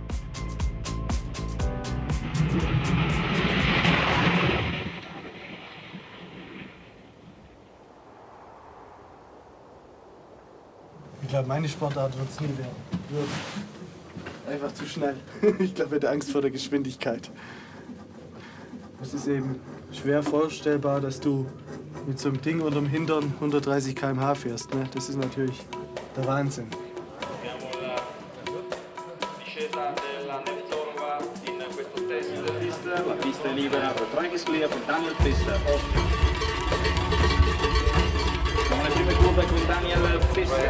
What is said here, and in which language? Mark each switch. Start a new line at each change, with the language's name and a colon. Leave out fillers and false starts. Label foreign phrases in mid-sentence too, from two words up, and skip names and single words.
German: Ich glaube, meine Sportart wird es nie werden. Einfach zu schnell. Ich glaube, ich hätte Angst vor der Geschwindigkeit. Es ist eben schwer vorstellbar, dass du mit so einem Ding unterm Hintern 130 km/h fährst. Ne? Das ist natürlich der Wahnsinn.
Italian: La pista è libera per Frank
English: is clear
Italian: per Daniel Pfister. Sono le prime curve con Daniel Pfister.